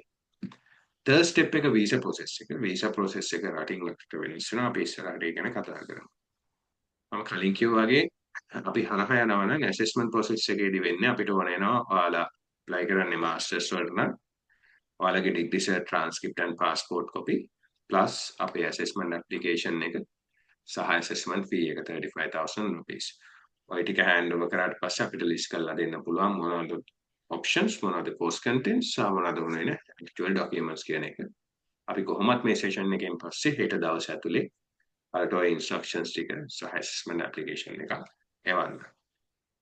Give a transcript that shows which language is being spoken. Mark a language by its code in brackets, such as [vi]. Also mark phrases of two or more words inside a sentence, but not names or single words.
[en] third step [si] එක [en] visa process [si] එක. [en] visa process [si] එක රටින් රටට වෙනස් වෙනවා. අපි ඉස්සරහට ඒ ගැන කතා කරමු. මම කලින් කිව්වා වගේ අපි හරහා යනවා නම් [en] assessment process [si] එකේදී වෙන්නේ අපිට ඕන වෙනවා ඔයාලා apply කරන්නේ masters වලට නම් ඔයාලගේ [en] degree cert transcript and passport copy [si] plus අපේ [en] assessment application [si] එක සහ [en] assessment fee [si] එක 35,000 rupees. ඔය ටික hand over කරාට පස්සේ අපිට list කරලා දෙන්න පුළුවන් මොනවද options මොනවද [en] course contents [si] සහ මොනවද උනේ [en] actual documents [si] කියන එක. අපි කොහොමත් මේ session එකෙන් පස්සේ හෙට දවස් ඇතුලේ අරට ඔය instructions ටික සහ [en] assessment application [si] එක එවන්න.